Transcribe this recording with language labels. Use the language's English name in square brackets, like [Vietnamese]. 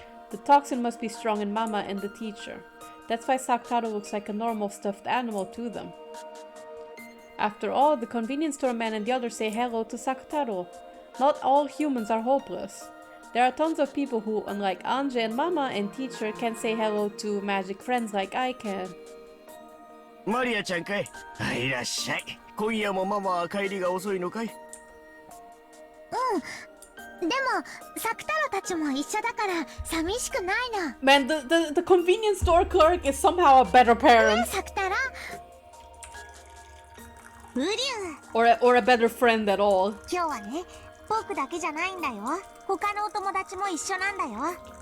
[English] The toxin must be strong in Mama and the teacher. That's why Sakutaro looks like a normal stuffed animal to them. After all, the convenience store man and the others say hello to Sakutaro. Not all humans are hopeless. There are tons of people who, unlike Ange and Mama and teacher, can say hello to magic friends like I can. [Japanese] マリアちゃんかい。いらっしゃい。今夜もママは帰りが遅いのかい？でもサクタロたちも一緒だから寂しくないの。 [English] Man, the convenience store clerk is somehow a better parent. [Japanese] サクタロ。ウリュウ。 [English] Or a better friend at all. [Japanese] 今日はね、僕だけじゃないんだよ。他のお友達も一緒なんだよ。